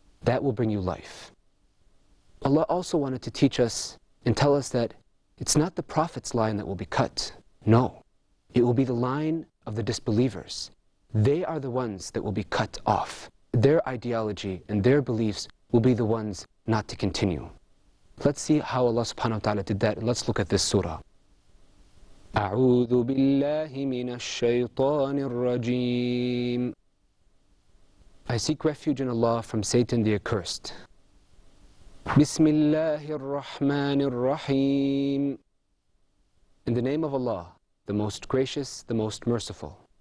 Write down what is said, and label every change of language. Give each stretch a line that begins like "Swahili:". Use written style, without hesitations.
English: That will bring you life. Allah also wanted to teach us and tell us that it's not the Prophet's line that will be cut. No, it will be the line of the disbelievers. They are the ones that will be cut off. Their ideology and their beliefs will be the ones not to continue. Let's see how Allah subhanahu wa ta'ala did that. Let's look at this surah.
Arabic: أعوذ بالله من الشيطان الرجيم.
English: I seek refuge in Allah from Satan the accursed.
Arabic: بسم الله الرحمن الرحيم.
English: In the name of Allah, the most gracious, the most merciful.